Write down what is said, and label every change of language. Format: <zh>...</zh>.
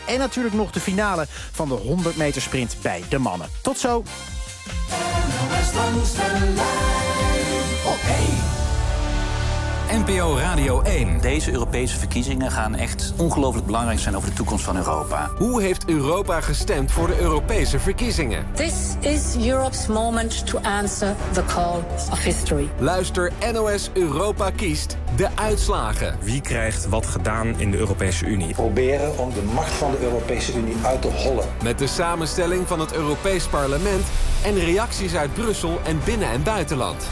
<nl>En natuurlijk nog de finale van de 100 meter sprint bij de mannen. Tot zo. NPO Radio 1. Deze Europese verkiezingen gaan echt ongelooflijk belangrijk zijn over de toekomst van Europa. Hoe heeft Europa gestemd voor de Europese verkiezingen?</nl> <en>This is Europe's moment to answer the call of history.</en> <nl>Luister NOS Europa kiest de uitslagen. Wie krijgt wat gedaan in de Europese Unie? Proberen om de macht van de Europese Unie uit te hollen. Met de samenstelling van het Europees Parlement en reacties uit Brussel en binnen- en buitenland.</nl>